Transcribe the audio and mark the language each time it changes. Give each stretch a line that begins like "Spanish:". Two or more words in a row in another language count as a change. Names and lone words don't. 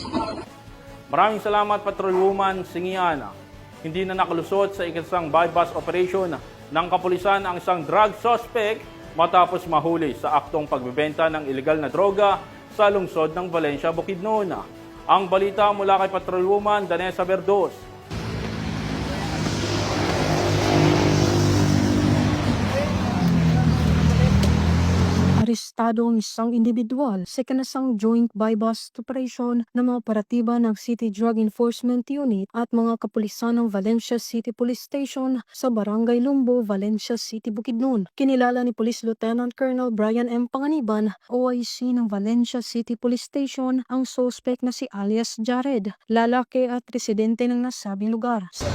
Filipino: Maraming salamat, Patrolwoman Singian. Hindi na nakalusot sa ikasang
English: bypass operation
Filipino: ng kapulisan ang isang drug suspect matapos mahuli sa aktong pagbebenta ng ilegal na droga sa lungsod ng Valencia, Bukidnon. Ang balita mula kay Patrolwoman Danessa Verdos. Arestado ang isang individual sa ikinasang
English: joint bypass operation
Filipino: ng mga operatiba ng City Drug Enforcement Unit at mga kapulisan ng Valencia City Police Station sa Barangay Lumbo, Valencia City, Bukidnon. Kinilala ni Police Lieutenant Colonel Brian M. Panganiban, OIC ng Valencia City Police Station, ang suspect na si alias Jared, lalaki at residente ng nasabing lugar.